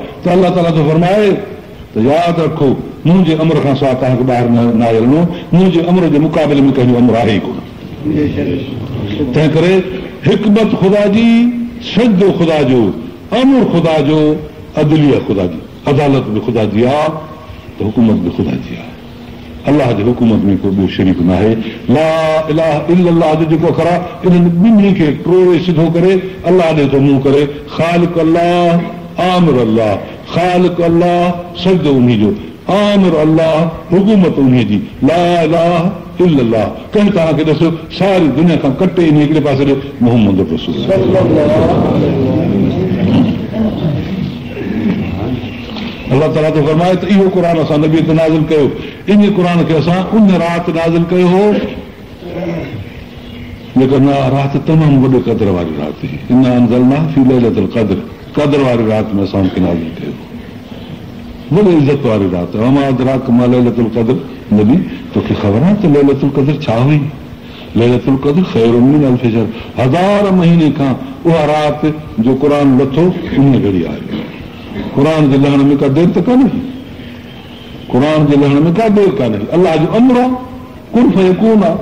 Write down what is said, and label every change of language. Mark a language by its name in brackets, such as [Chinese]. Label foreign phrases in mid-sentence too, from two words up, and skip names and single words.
[Sindhi] त अलाह ताला थो फरमाए त यादि रखो मुंहिंजे अमर खां सवाइ तव्हांखे ॿाहिरि न हलणो, मुंहिंजे अमर जे मुक़ाबले में कंहिंजो अमर आहे ई कोन। तंहिं करे हिकमत ख़ुदा जी, सजदो ख़ुदा जो, अमर ख़ुदा जो, अदलिया ख़ुदा जी, अदालत बि ख़ुदा जी आहे, त हुकूमत बि ख़ुदा जी आहे। अलाह जे हुकूमत में को ॿियो शरीक न आहे। [Arabic] لا إله إلا الله [Sindhi] जो जेको अखर आहे, इन्हनि ॿिन्ही खे टोड़े सिधो करे अलाह ॾे थो मुंहुं करे, ख़ालिक़ अल्लाह, आमिर अल्लाह, ख़ालिक़ अल्लाह, सजदो उन्ही जो, आमिर अल्लाह, हुकूमत उन्ही जी, [Arabic] لا إله إلا الله. [Sindhi] कंहिं तव्हांखे ॾिसो सारी दुनिया खां कटे इन हिकिड़े पासे ॾे मोहम्मद रसूल। अलाह ताला तो फरमाए त इहो क़ुर असां नबी ते नाज़िल कयो, इन क़ुर खे असां उन राति नाज़िल कयो हो जेका राति तमामु वॾे क़द्र वारी राति हुई। [Arabic] إن أنزلنا في ليلة القدر, [Sindhi] क़द्र वारी राति में असां खे नाज़िल कयो, वॾी इज़त वारी राति। [Arabic] وما أدراك ما ليلة القدر, [Sindhi] नबी तोखे ख़बर आहे त लैलतुल क़द्र छा हुई? [Arabic] ليلة القدر خير من ألف شهر, [Sindhi] 1000 महीने खां उहा राति जो क़ुर लथो उन घड़ी आहे। क़ुर जे लहण में का देर त कान्हे, क़ुर जे लहण में का देर कान्हे, अलाह जो अमर आहे, [Arabic] كن فيكون [Sindhi] आहे।